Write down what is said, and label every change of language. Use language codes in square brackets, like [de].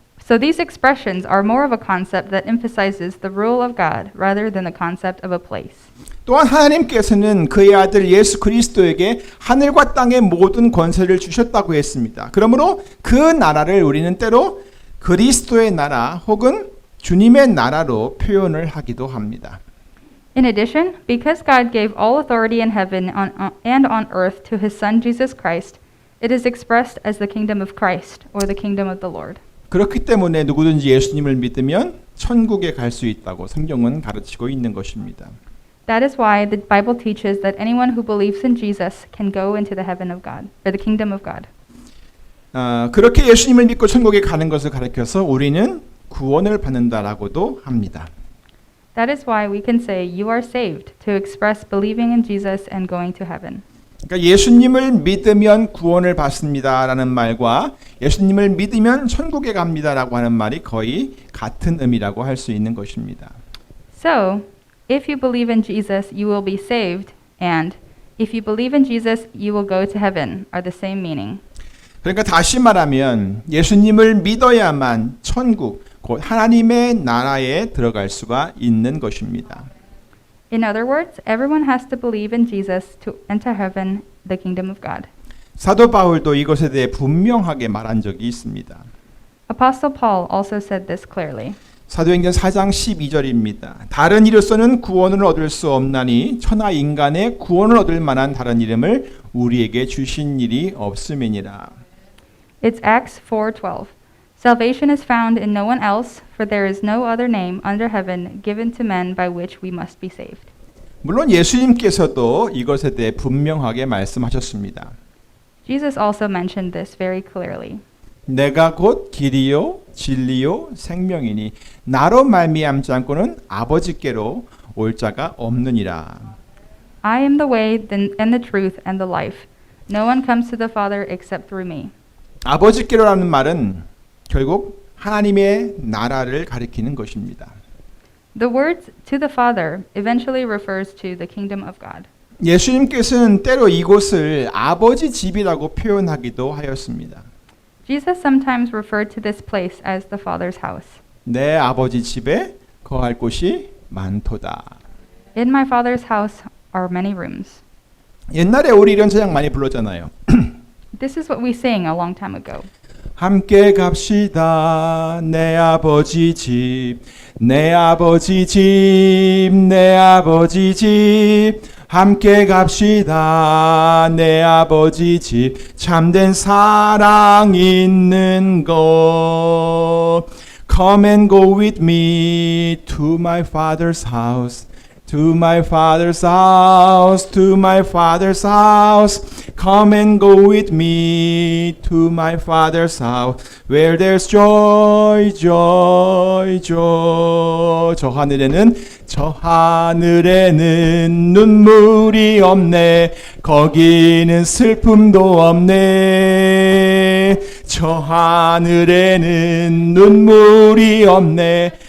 [en] So these expressions are more of a concept that emphasizes the rule of God rather than the concept of a place. [ko] 또한 하나님께서는 그의 아들 예수 그리스도에게 하늘과 땅의 모든 권세를 주셨다고 했습니다. 그러므로 그 나라를 우리는 때로 그리스도의 나라 혹은 주님의 나라로 표현을 하기도 합니다. [en] In addition, because God gave all authority in heaven and on earth to his Son Jesus Christ, it is expressed as the kingdom of Christ or the kingdom of the Lord. [ko] 그렇기 때문에 누구든지 예수님을 믿으면 천국에 갈 수 있다고 성경은 가르치고 있는 것입니다. [en] That is why the Bible teaches that anyone who believes in Jesus can go into the heaven of God, or the kingdom of God. [ko] 그렇게 예수님을 믿고 천국에 가는 것을 가르쳐서 우리는 구원을 받는다라고도 합니다. [en] That is why we can say you are saved to express believing in Jesus and going to heaven. [ko] 그러니까 예수님을 믿으면 구원을 받습니다라는 말과 예수님을 믿으면 천국에 갑니다라고 하는 말이 거의 같은 의미라고 할 수 있는 것입니다. [en] So, if you believe in Jesus, you will be saved, and if you believe in Jesus, you will go to heaven are the same meaning. [ko] 그러니까 다시 말하면 예수님을 믿어야만 천국, 곧 하나님의 나라에 들어갈 수가 있는 것입니다. [en] In other words, everyone has to believe in Jesus to enter heaven, the kingdom of God. [ko] 사도 바울도 이것에 대해 분명하게 말한 적이 있습니다. [en] Apostle Paul also said this clearly. [ko] 사도행전 4장 12절입니다. 다른 이로서는 구원을 얻을 수 없나니 천하 인간의 구원을 얻을 만한 다른 이름을 우리에게 주신 일이 없음이니라. [en] It's Acts 4:12. Salvation is found in no one else, for there is no other name under heaven given to men by which we must be saved. [ko] 물론 예수님께서도 이것에 대해 분명하게 말씀하셨습니다. [en] Jesus also mentioned this very clearly. [ko] 내가 곧 길이요 진리요 생명이니 나로 말미암지 않고는 아버지께로 올 자가 없느니라. [en] I am the way and the truth and the life. No one comes to the Father except through me. [ko] 아버지께로라는 말은 결국 하나님의 나라를 가리키는 것입니다. [en] The words to the Father eventually refers to the kingdom of God. [ko] 예수님께서는 때로 이곳을 아버지 집이라고 표현하기도 하였습니다. [en] Jesus sometimes referred to this place as the Father's house. [ko] 내 아버지 집에 거할 곳이 많도다. [en] In my Father's house are many rooms. [ko] 옛날에 우리 이런 찬양 많이 불렀잖아요. [en] This is what we sang a long time ago. [ko] 함께 갑시다 내 아버지 집 내 아버지 집 내 아버지 집 함께 갑시다. 내 아버지 집 참된 사랑 있는 곳. [en] Come and go with me to my father's house. To my father's house, to my father's house. Come and go with me to my father's house. Where there's joy, joy, joy. [ko] 저 하늘에는 눈물이 없네. 거기는 슬픔도 없네. 저 하늘에는 눈물이 없네.